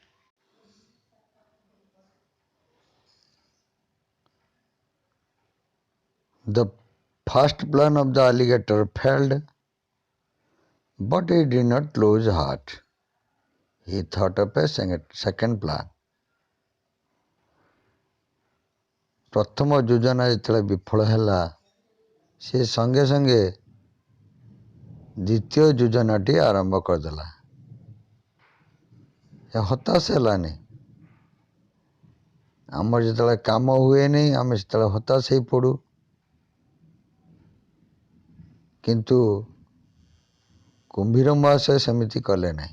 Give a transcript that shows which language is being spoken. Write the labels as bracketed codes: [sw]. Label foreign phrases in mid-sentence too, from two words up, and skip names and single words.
[en] The first plan of the alligator failed, but he did not lose heart. He thought of a second plan. [or] ପ୍ରଥମ ଯୋଜନା ଯେତେବେଳେ ବିଫଳ ହେଲା, ସେ ସଙ୍ଗେ ସଙ୍ଗେ ଦ୍ୱିତୀୟ ଯୋଜନାଟି ଆରମ୍ଭ କରିଦେଲା। ସେ ହତାଶ ହେଲାନି। ଆମର ଯେତେବେଳେ କାମ ହୁଏନି ଆମେ ସେତେବେଳେ ହତାଶ ହେଇ ପଡ଼ୁ, କିନ୍ତୁ କୁମ୍ଭୀର ମହାଶୟ ସେମିତି କଲେ ନାହିଁ।